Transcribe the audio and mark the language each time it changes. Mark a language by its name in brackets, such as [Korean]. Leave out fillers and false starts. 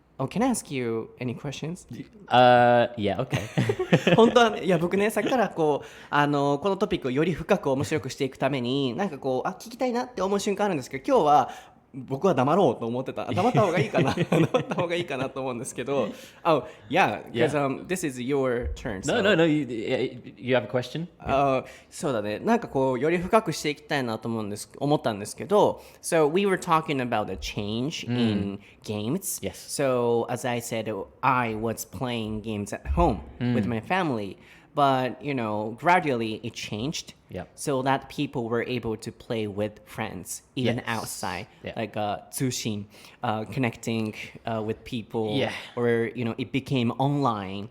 [English] Can I ask you any questions? Yeah, okay. [Japanese] 本当はね、いや僕ねさっきからこのトピックをより深く面白くしていくためになんか聞きたいなって思う瞬間あるんですけど、今日は僕は黙ろうと思ってた。黙った方がいいかな黙った方がいいかなと思うんですけど [English] Oh, yeah, because this is your turn. No, you have a question? [Japanese] そうだね。なんかより深くしていきたいなと思ったんですけど [English] So we were talking about the change in games. Yes. So as I said, I was playing games at home with my family. But, gradually it changed so that people were able to play with friends, even outside, like Tsushin, connecting with people, or, it became online.